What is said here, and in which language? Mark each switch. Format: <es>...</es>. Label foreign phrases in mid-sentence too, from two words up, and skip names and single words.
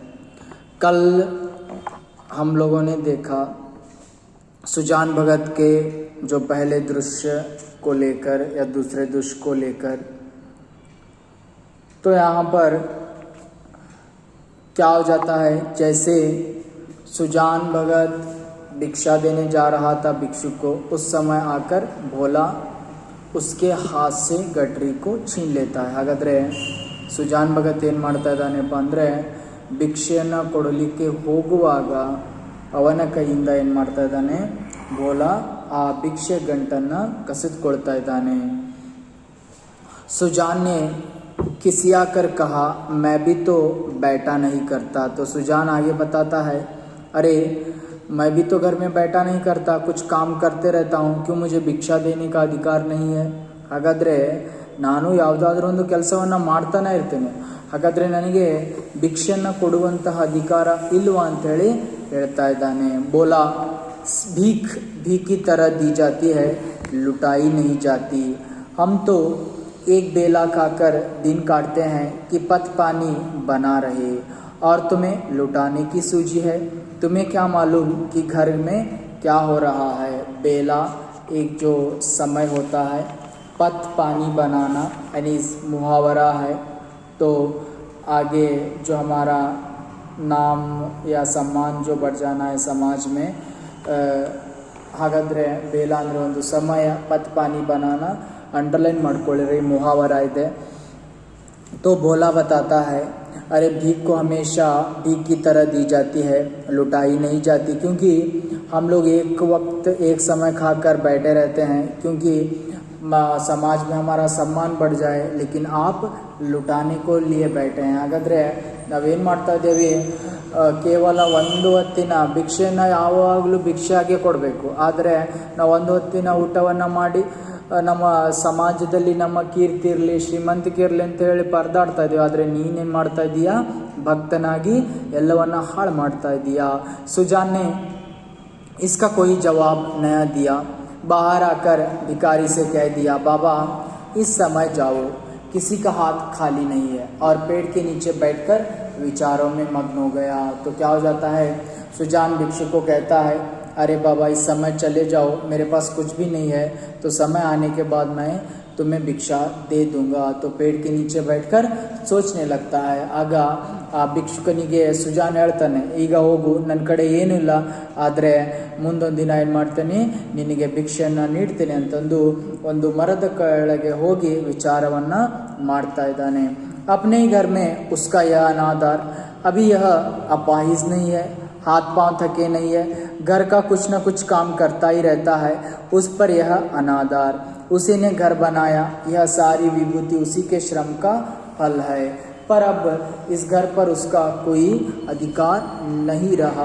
<hi>कल हम लोगों ने देखा सुजान भगत के जो पहले दृश्य को लेकर या दूसरे दृश्य को लेकर, तो यहाँ पर क्या हो जाता है, जैसे सुजान भगत भिक्षा देने जा रहा था भिक्षु को, उस समय आकर भोला उसके हाथ से गठरी को छीन लेता है।</hi> <kn>ಹಾಗಾದರೆ ಸುಜಾನ್ ಭಗತ್ ಏನು ಮಾಡ್ತಾ ಇದ್ದಾನೆಪ್ಪ ಅಂದರೆ, ಭಿಕ್ಷೆಯನ್ನು ಕೊಡಲಿಕ್ಕೆ ಹೋಗುವಾಗ ಅವನ ಕೈಯಿಂದ ಏನು ಮಾಡ್ತಾ ಇದ್ದಾನೆ, ಭೋಲಾ ಆ ಭಿಕ್ಷೆ ಗಂಟನ್ನು ಕಸಿದುಕೊಳ್ತಾ ಇದ್ದಾನೆ।</kn> <hi>सुजान ने खिसिया कर कहा, मैं भी तो बैठा नहीं करता। तो सुजान आगे बताता है, अरे मैं भी तो घर में बैठा नहीं करता, कुछ काम करते रहता हूँ, क्यों मुझे भिक्षा देने का अधिकार नहीं है।</hi> <kn>ಹಾಗಾದರೆ ನಾನು ಯಾವುದಾದ್ರೂ ಒಂದು ಕೆಲಸವನ್ನು ಮಾಡ್ತಾನೆ ಇರ್ತೇನೆ, ಹಾಗಾದರೆ ನನಗೆ ಭಿಕ್ಷೆಯನ್ನು ಕೊಡುವಂತಹ ಅಧಿಕಾರ ಇಲ್ವಾ ಅಂಥೇಳಿ ಹೇಳ್ತಾ ಇದ್ದಾನೆ।</kn> <hi>ಬೋಲಾ भीख भीख की तरह दी जाती है, लुटाई नहीं जाती। हम तो एक बेला खाकर दिन काटते हैं कि पत पानी बना रहे, और तुम्हें लुटाने की सूझी है। तुम्हें क्या मालूम कि घर में क्या हो रहा है। बेला एक जो समय होता है, पत पानी बनाना यानी मुहावरा है। तो आगे जो हमारा नाम या सम्मान जो बढ़ जाना है समाज में,</hi> <kn>ಹಾಗಾದರೆ ಬೇಲ ಅಂದರೆ ಒಂದು ಸಮಯ,</kn> <hi>पत पानी बनाना</hi> <kn>अंडरलाइन ಮಾಡ್ಕೊಳ್ಳಿರಿ, मुहावरा ಇದೆ।</kn> <hi>तो भोला बताता है, अरे भीख को हमेशा भीख की तरह दी जाती है, लुटाई नहीं जाती, क्योंकि हम लोग एक वक्त एक समय खाकर बैठे रहते हैं, क्योंकि समाज में हमारा सम्मान बढ़ जाए, लेकिन आप लुटाने को लिए बैठे हैं।</hi> <kn>ಹಾಗಾದರೆ ನಾವೇನು ಮಾಡ್ತಾ ಇದ್ದೇವೆ, ಕೇವಲ ಒಂದು ಹೊತ್ತಿನ ಭಿಕ್ಷೆಯನ್ನು ಯಾವಾಗಲೂ ಭಿಕ್ಷೆಯಾಗೆ ಕೊಡಬೇಕು, ಆದರೆ ನಾವು ಒಂದು ಹೊತ್ತಿನ ಊಟವನ್ನು ಮಾಡಿ ನಮ್ಮ ಸಮಾಜದಲ್ಲಿ ನಮ್ಮ ಕೀರ್ತಿ ಇರಲಿ, ಶ್ರೀಮಂತಿಕೆ ಇರಲಿ ಅಂತ ಹೇಳಿ ಪರದಾಡ್ತಾ ಇದ್ದೀವಿ, ಆದರೆ ನೀನೇನು ಮಾಡ್ತಾ ಇದ್ದೀಯಾ, ಭಕ್ತನಾಗಿ ಎಲ್ಲವನ್ನ ಹಾಳು ಮಾಡ್ತಾ ಇದ್ದೀಯಾ।</kn> <hi>सुजान ने इसका कोई जवाब नया दिया। बाहर आकर भिखारी से कह दिया, बाबा इस समय जाओ, किसी का हाथ खाली नहीं है, और पेड़ के नीचे बैठकर विचारों में मग्न हो गया। तो क्या हो जाता है, सुजान भिक्षु को कहता है, अरे बाबा इस समय चले जाओ, मेरे पास कुछ भी नहीं है, तो समय आने के बाद मैं तुम्हें भिक्षा दे दूंगा। तो पेड़ के नीचे बैठकर सोचने लगता है।</hi> <kn>ಆಗ ಆ ಭಿಕ್ಷುಕನಿಗೆ ಸುಜಾನ್ ಹೇಳ್ತಾನೆ, ಈಗ ಹೋಗು, ನನ್ನ ಕಡೆ ಏನೂ ಇಲ್ಲ, ಆದರೆ ಮುಂದೊಂದು ದಿನ ಏನು ಮಾಡ್ತೇನೆ, ನಿನಗೆ ಭಿಕ್ಷೆಯನ್ನು ನೀಡ್ತೇನೆ ಅಂತಂದು ಒಂದು ಮರದ ಕೆಳಗೆ ಹೋಗಿ ವಿಚಾರವನ್ನು ಮಾಡ್ತಾ ಇದ್ದಾನೆ।</kn> <hi>अपने ही घर में उसका यह अनादर, अभी यह अपाहिज नहीं है, हाथ पांव थके नहीं है, घर का कुछ न कुछ काम करता ही रहता है, उस पर यह अनादर, उसी ने घर बनाया, यह सारी विभूति उसी के श्रम का फल है, पर अब इस घर पर उसका कोई अधिकार नहीं रहा।</hi>